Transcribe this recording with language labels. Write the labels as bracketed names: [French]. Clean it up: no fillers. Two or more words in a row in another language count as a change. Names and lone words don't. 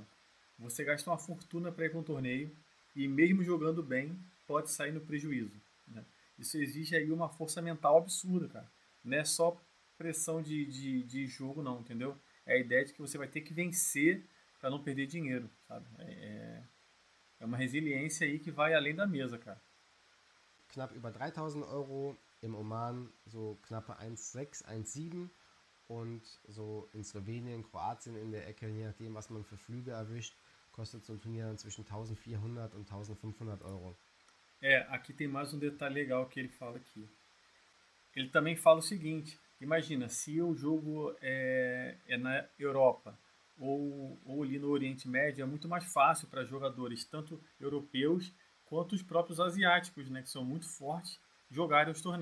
[Portuguese] Você gasta uma fortuna para ir para um torneio e mesmo jogando bem, pode sair no prejuízo, né? Isso exige aí uma força mental absurda, cara. Não é só pressão de jogo, não, entendeu? É a ideia de que você vai ter que vencer para não perder dinheiro, sabe? É uma resiliência aí que vai além da mesa, cara. [German] Knapp über 3.000 Euro, im Oman so knappe 1,6, 1,7 und so in Slowenien, Kroatien in der Ecke, je nachdem, was man für Flüge erwischt, kostet so ein Turnier dann zwischen 1.400 und 1.500 Euro. [Portuguese] Aqui tem mais um detalhe legal que ele fala aqui. Ele também fala o seguinte: imagina, se o jogo é na Europa ou ali no Oriente Médio, é muito mais fácil para jogadores, tanto europeus quanto os próprios asiáticos, né, que são muito fortes, jogarem os torneios.